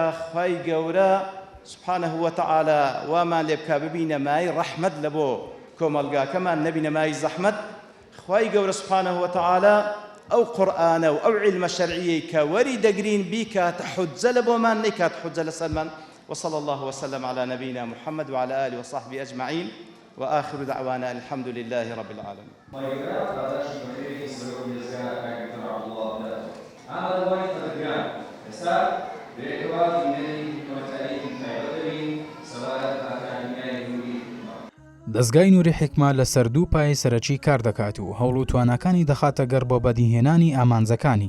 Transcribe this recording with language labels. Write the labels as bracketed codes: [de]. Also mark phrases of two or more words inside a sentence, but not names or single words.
[ckb] خوای گەورە [ar] سبحانه وتعالى [ckb] وامان لێ بکە ببینە مای ڕەحمەت لە بۆ کۆمەلگاکەمان نەبینە مای زەحمەت. خوای گەورە [ar] سبحانه وتعالى [ckb] ئەو قورئانە و ئەو علمە شەرعیەی کە وەری دەگرین بیکاتە حجە لە بۆمان نەیکات حجە لەسەرمان. [ar] وصلى الله وسلم على نبينا محمد وعلى آله وصحبه أجمعين وآخر دعوانا الحمد لله رب العالمين. [ckb] دەزگای نووری حکمە لە سەردوو پای سەرەکی کار دەکات و هەوڵ و تواناکانی دەخاتە گەڕ بۆ بەدیهێنانی ئامانجەکانی.